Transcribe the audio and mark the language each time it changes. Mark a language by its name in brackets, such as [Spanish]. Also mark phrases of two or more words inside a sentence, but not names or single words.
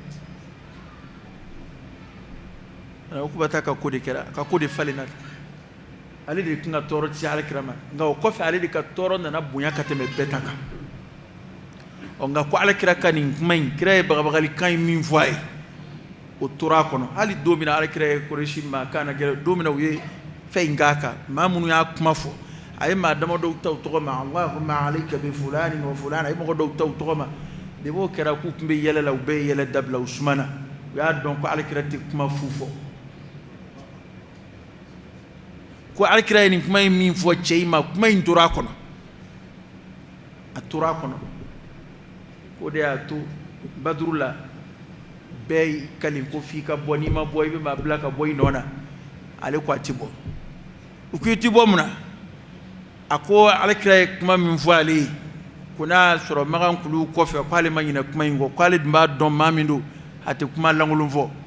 [Bambara] ukubata ka ko de kɛra ka ko de falenna ale de tun ka tɔɔrɔ ti se alakira ma nka o kɔfɛ ale de ka tɔɔrɔ nana bonya ka tɛmɛ bɛɛ ta kan nka ko alakira ka nin kuma in kira ye bagabagalikan ye min fɔ a ye o tora a kɔnɔ hali don min na alakira ye kɔrɛsi mankan na gɛrɛ don min na u ye fɛn in k'a kan maa minnu y'a kuma fɔ a ye maa damadɔw ta u tɔgɔ ma [Arabic] اللهم عليك بفلان وفلان [Bambara] a ye mɔgɔ dɔw ta u tɔgɔ ma de b'o kɛra k'u tun bɛ yɛlɛ la u bɛɛ ye yɛlɛ dabila u sumana u y'a dɔn ko alakira tɛ kuma fu fɔ ko alakira ye nin kuma in min fɔ cɛ in ma kuma in tora a kɔnɔ a tora a kɔnɔ ko de y'a to baduru la bɛɛ y'i kali ko f'i ka bɔ n'i ma bɔ i bɛ maa bila ka bɔ i nɔ na ale ko a tɛ bɔ u ko i tɛ bɔ mun na a ko alakira ye kuma min fɔ ale ye ko n'a y'a sɔrɔ Magan kulu kɔfɛ k'ale ma ɲinɛ kuma in kɔ k'ale dun b'a dɔn maa min don a tɛ kuma lankolon fɔ